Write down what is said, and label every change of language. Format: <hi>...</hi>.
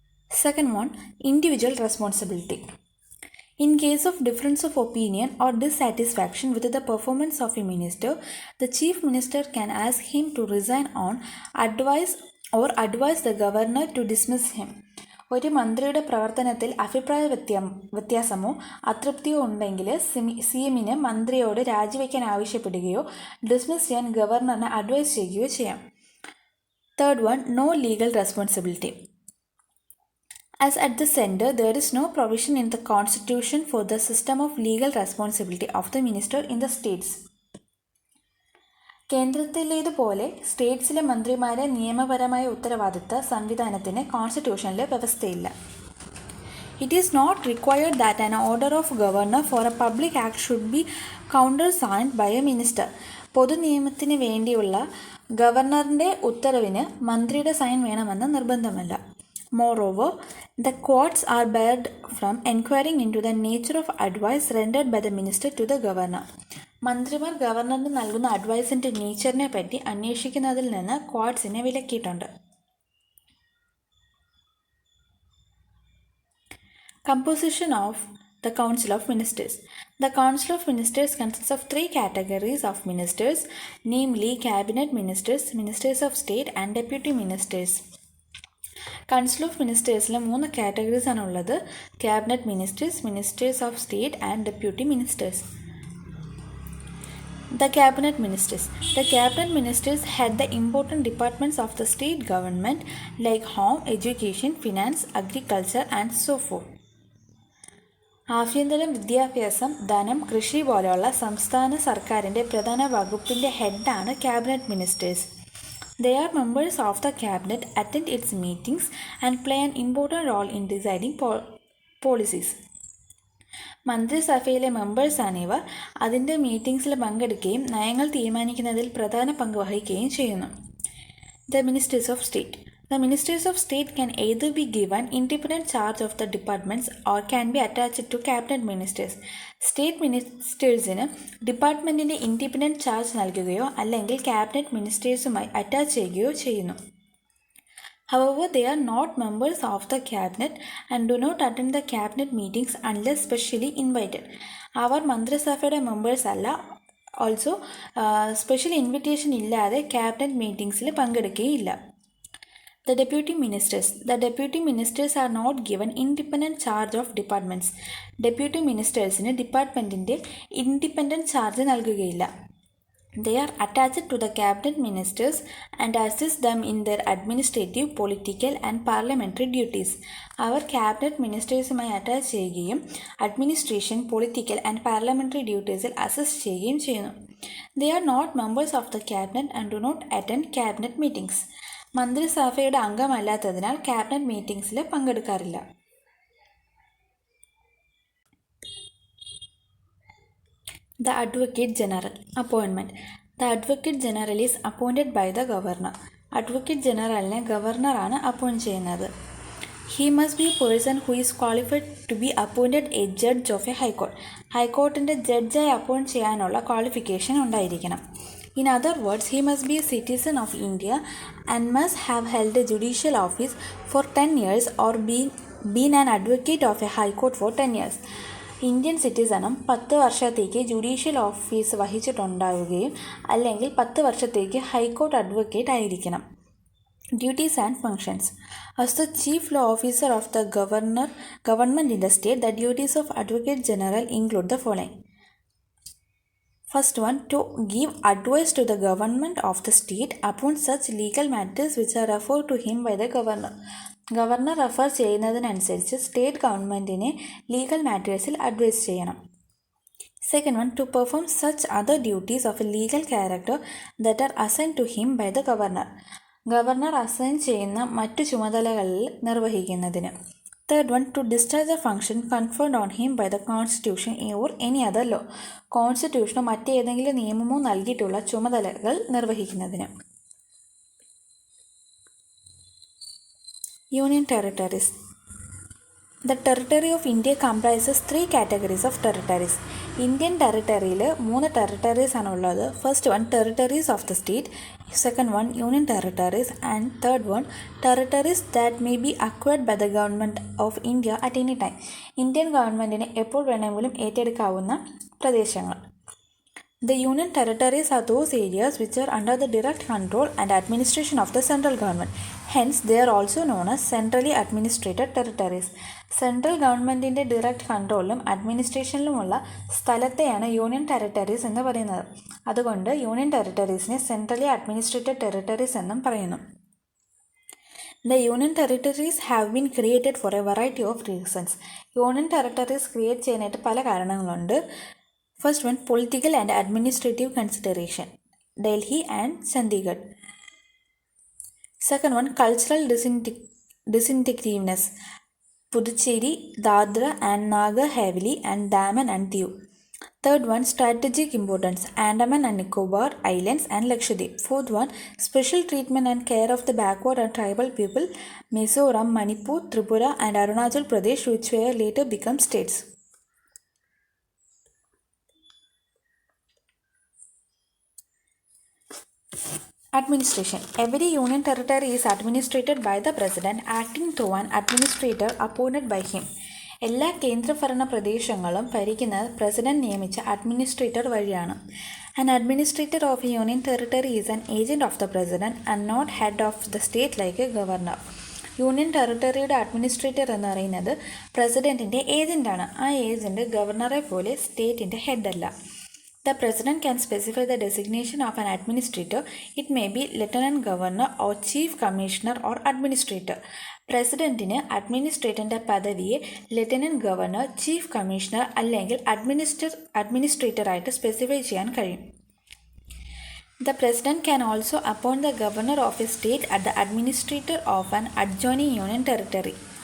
<en>Second one, individual responsibility. In case of difference of opinion or dissatisfaction with the performance of a minister, the chief minister can ask him to resign on advice the governor to dismiss him.</en> <ml>ഒരു മന്ത്രിയുടെ പ്രവർത്തനത്തിൽ അഭിപ്രായ വ്യത്യാസമോ അതൃപ്തിയോ ഉണ്ടെങ്കിൽ CMന് മന്ത്രിയോട് രാജിവെക്കാൻ ആവശ്യപ്പെടുകയോ dismiss ചെയ്യാൻ ഗവർണറിനെ advice ചെയ്യുകയോ ചെയ്യാം.</ml> <en>Third one, no legal responsibility. As at the center, there is no provision in the constitution for the system of legal responsibility of the minister in the states.</en> <ml>കേന്ദ്രത്തിലേതുപോലെ സ്റ്റേറ്റ്സിലെ മന്ത്രിമാരെ നിയമപരമായ ഉത്തരവാദിത്ത സംവിധാനത്തിന് കോൺസ്റ്റിറ്റ്യൂഷനിലെ വ്യവസ്ഥയില്ല.</ml> <en>It is not required that an order of governor for a public act should be countersigned by a minister.</en> <ml>പൊതു നിയമത്തിന് വേണ്ടിയുള്ള ഗവർണറിൻ്റെ ഉത്തരവിന് മന്ത്രിയുടെ sign വേണമെന്ന് നിർബന്ധമല്ല.</ml> <en>Moreover, the courts are barred from inquiring into the nature of advice rendered by the minister to the governor.</en> <ml>മന്ത്രിമാർ ഗവർണറിന് നൽകുന്ന അഡ്വൈസിൻ്റെ നേച്ചറിനെ പറ്റി അന്വേഷിക്കുന്നതിൽ നിന്ന് കോർട്സിനെ വിലക്കിയിട്ടുണ്ട്.</ml> <en>Composition of the Council of Ministers. The Council of Ministers consists of 3 categories of ministers, namely cabinet ministers, ministers of state and deputy ministers.</en> <ml>Council of മിനിസ്റ്റേഴ്സിൽ 3 categories ആണുള്ളത്: cabinet ministers, ministers of state and deputy ministers.</ml> <en>The cabinet ministers head the important departments of the state government like home, education, finance, agriculture and so forth.</en> <ml>ആഭ്യന്തരം, വിദ്യാഭ്യാസം, ധനം, കൃഷി പോലെയുള്ള സംസ്ഥാന സർക്കാരിൻ്റെ പ്രധാന വകുപ്പിൻ്റെ ഹെഡാണ് cabinet ministers.</ml> <en>They are members of the cabinet, attend its meetings and play an important role in deciding policies.</en> <ml>മന്ത്രിസഭയിലെ മെമ്പേഴ്സാണിവർ. അതിൻ്റെ മീറ്റിംഗ്സിൽ പങ്കെടുക്കുകയും നയങ്ങൾ തീരുമാനിക്കുന്നതിൽ പ്രധാന പങ്ക് വഹിക്കുകയും ചെയ്യുന്നു.</ml> <en>The ministers of state. The ministers of state can either be given independent charge of the departments or can be attached to cabinet ministers.</en> <ml>State മിനിസ്റ്റേഴ്സിന് ഡിപ്പാർട്ട്മെൻറ്റിൻ്റെ independent charge നൽകുകയോ അല്ലെങ്കിൽ ക്യാബിനറ്റ് മിനിസ്റ്റേഴ്സുമായി അറ്റാച്ച് ചെയ്യുകയോ ചെയ്യുന്നു.</ml> <en>However, they are not members of the cabinet and do not attend the cabinet meetings unless specially invited.</en> <ml>അവർ മന്ത്രിസഭയുടെ members അല്ല, also special invitation ഇല്ലാതെ cabinet മീറ്റിംഗ്സിൽ പങ്കെടുക്കുകയില്ല.</ml> <en>The deputy ministers are not given independent charge of departments.</en> <ml>Deputy ministersന് ഡിപ്പാർട്ട്മെൻറ്റിൻ്റെ independent charge നൽകുകയില്ല.</ml> <en>They are attached to the cabinet ministers and assist them in their administrative, political and parliamentary duties.</en> <ml>Our cabinet മിനിസ്റ്റേഴ്സുമായി attach ചെയ്യുകയും administration, political and parliamentary ഡ്യൂട്ടീസിൽ assist ചെയ്യുകയും ചെയ്യുന്നു.</ml> <en>They are not members of the cabinet and do not attend cabinet meetings.</en> <ml>മന്ത്രിസഭയുടെ അംഗമല്ലാത്തതിനാൽ cabinet മീറ്റിംഗ്സിൽ പങ്കെടുക്കാറില്ല.</ml> <en>The Advocate General Appointment. The Advocate General is appointed by the Governor.</en> <ml>Advocate Generalനെ ഗവർണറാണ് appoint ചെയ്യുന്നത്.</ml> <en>He must be a person who is qualified to be appointed a judge of a high court.</en> <ml>ഹൈക്കോർട്ടിൻ്റെ ജഡ്ജായി appoint ചെയ്യാനുള്ള qualification ഉണ്ടായിരിക്കണം.</ml> <en>In other words, he must be a citizen of India and must have held a judicial office for 10 years or been an advocate of a high court for 10 years.</en> <ml>Indian സിറ്റിസണും 10 വർഷത്തേക്ക് judicial office വഹിച്ചിട്ടുണ്ടാവുകയും അല്ലെങ്കിൽ 10 വർഷത്തേക്ക് high court advocate ആയിരിക്കണം.</ml> <en>Duties and functions. As the chief law officer of the government in the state, the duties of Advocate General include the following. First one, to give advice to the government of the state upon such legal matters which are referred to him by the governor.</en> <ml>Governor refer ചെയ്യുന്നതിനനുസരിച്ച് state ഗവൺമെൻറ്റിനെ legal മാറ്റേഴ്സിൽ advice ചെയ്യണം.</ml> <en>Second one, to perform such other duties of a legal character that are assigned to him by the governor.</en> <ml>Governor assign ചെയ്യുന്ന മറ്റു ചുമതലകളിൽ നിർവഹിക്കുന്നതിന്.</ml> <en>Third one, to discharge the function conferred on him by the Constitution or any other law.</en> <ml>കോൺസ്റ്റിറ്റ്യൂഷനോ മറ്റേതെങ്കിലും നിയമമോ നൽകിയിട്ടുള്ള ചുമതലകൾ നിർവഹിക്കുന്നതിന്.</ml> <en>Union Territories. The territory of India comprises 3 categories of territories.</en> <ml>Indian ടെറിട്ടറിയിൽ 3 territories ആണുള്ളത്.</ml> <en>First one territories of the state, second one union territories and third one territories that may be acquired by the government of India at any time.</en> <ml>Indian ഗവൺമെൻറ്റിന് എപ്പോൾ വേണമെങ്കിലും ഏറ്റെടുക്കാവുന്ന പ്രദേശങ്ങൾ.</ml> <en>The union territories are those areas which are under the direct control and administration of the central government. Hence, they are also known as centrally administrated territories.</en> <ml>Central ഗവൺമെൻറ്റിൻ്റെ direct കൺട്രോളിലും അഡ്മിനിസ്ട്രേഷനിലുമുള്ള സ്ഥലത്തെയാണ് union territories എന്ന് പറയുന്നത്. അതുകൊണ്ട് union ടെറിട്ടറീസിനെ centrally administrated territories എന്നും പറയുന്നു.</ml> <en>The union territories have been created for a variety of reasons.</en> <ml>Union territories create ചെയ്യാനായിട്ട് പല കാരണങ്ങളുണ്ട്.</ml> <en>First one, political and administrative consideration, Delhi and Chandigarh. Second one, cultural distinctiveness, Puducherry, Dadra and Nagar Haveli and Daman and Diu. Third one, strategic importance, Andaman and Nicobar Islands and Lakshadweep. Fourth one, special treatment and care of the backward and tribal people, Mizoram, Manipur, Tripura and Arunachal Pradesh, which were later become states. Administration. Every union territory is administrated by the president acting through an administrator appointed by him.</en> <ml>എല്ലാ കേന്ദ്രഭരണ പ്രദേശങ്ങളും ഭരിക്കുന്നത് president നിയമിച്ച administrator വഴിയാണ്.</ml> <en>An administrator of a union territory is an agent of the president and not head of the state like a governor.</en> <ml>Union ടെറിട്ടറിയുടെ administrator എന്ന് പറയുന്നത് പ്രസിഡന്റിൻ്റെ ഏജൻ്റാണ്. ആ agent ഗവർണറെ പോലെ സ്റ്റേറ്റിൻ്റെ ഹെഡല്ല.</ml> <en>The president can specify the designation of an administrator. It may be lieutenant governor or chief commissioner or administrator.</en> <ml>പ്രസിഡന്റിന് അഡ്മിനിസ്ട്രേറ്ററിൻ്റെ പദവിയെ lieutenant governor, chief commissioner അല്ലെങ്കിൽ അഡ്മിനിസ്ട്രേറ്ററായിട്ട് specify ചെയ്യാൻ കഴിയും.</ml> <en>The president can also appoint the governor of a state as the administrator of an adjoining union territory.</en>